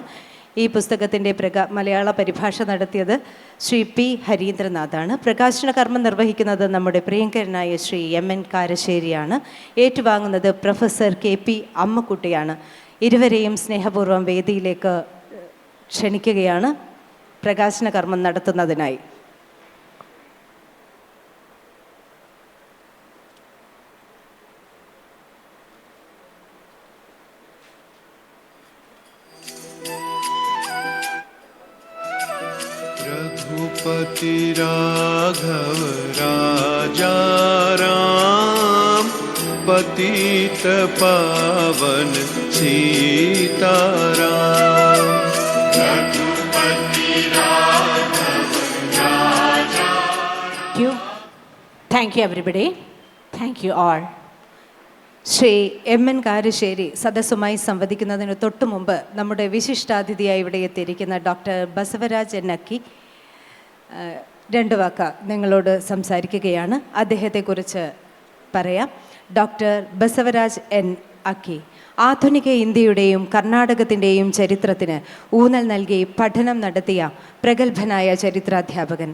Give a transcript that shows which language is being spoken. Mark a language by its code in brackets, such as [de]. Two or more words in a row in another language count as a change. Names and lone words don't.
[ml] ഈ പുസ്തകത്തിൻ്റെ മലയാള പരിഭാഷ നടത്തിയത് ശ്രീ പി ഹരീന്ദ്രനാഥാണ്. പ്രകാശന കർമ്മം നിർവഹിക്കുന്നത് നമ്മുടെ പ്രിയങ്കരനായ ശ്രീ MN കാരശ്ശേരിയാണ്. ഏറ്റുവാങ്ങുന്നത് പ്രൊഫസർ KP അമ്മക്കുട്ടിയാണ്. ഇരുവരെയും സ്നേഹപൂർവ്വം വേദിയിലേക്ക് ക്ഷണിക്കുകയാണ് പ്രകാശന കർമ്മം നടത്തുന്നതിനായി. [hi] रघुपति राघव राजा राम पतित पावन सीताराम. रघुपति राघव राजा. [en] Thank you everybody. Thank you all. [ml] ശ്രീ MN കാരശ്ശേരി സദസ്സുമായി സംവദിക്കുന്നതിന് തൊട്ടു മുമ്പ് നമ്മുടെ വിശിഷ്ടാതിഥിയായി ഇവിടെ എത്തിയിരിക്കുന്ന ഡോക്ടർ ബസവരാജ് എൻ അക്കി 2 വാക്ക് നിങ്ങളോട് സംസാരിക്കുകയാണ്. അദ്ദേഹത്തെക്കുറിച്ച് പറയാം. ഡോക്ടർ ബസവരാജ് എൻ അക്കി ആധുനിക ഇന്ത്യയുടെയും കർണാടകത്തിൻ്റെയും ചരിത്രത്തിന് ഊന്നൽ നൽകി പഠനം നടത്തിയ പ്രഗത്ഭനായ ചരിത്രാധ്യാപകൻ.